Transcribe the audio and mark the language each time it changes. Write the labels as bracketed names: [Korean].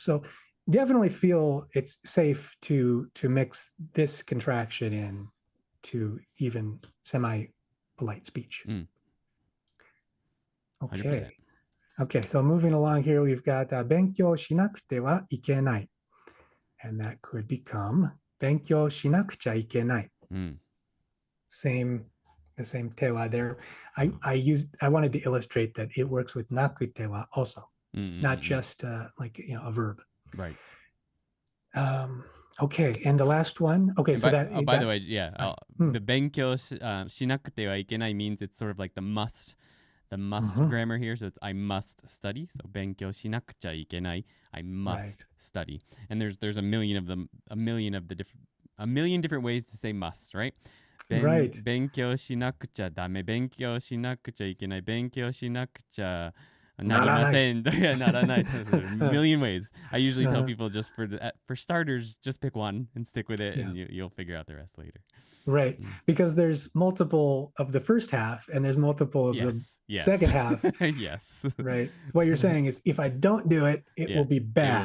[English] So definitely feel it's safe to mix this contraction in to even semi-polite speech. Okay. 100%. Okay, so moving along here, we've got [Japanese] 勉強しなくてはいけない. [English] And that could become [Japanese] 勉強しなくちゃいけない. [English] The same tewa there. I wanted to illustrate that it works with なくては also, not just like a verb. Right. Okay, and the last one. Okay, so by the way, yeah, the [Japanese] 勉強しなくてはいけない [English] means it's sort of like the must grammar here. So it's I must study. [Japanese] So 勉強しなくちゃいけない. [English] I must study. And there's a million different ways to say must, right? [Japanese] 勉強しなくちゃダメ。勉強しなくちゃいけない。勉強しなくちゃなりません。ならない. [English] A million ways. I usually tell people just for starters, just pick one and stick with it, and you'll figure out the rest later. Right, because there's multiple of the first half and there's multiple of the second half. Yes. Right. What you're saying is if I don't do it, it will be bad.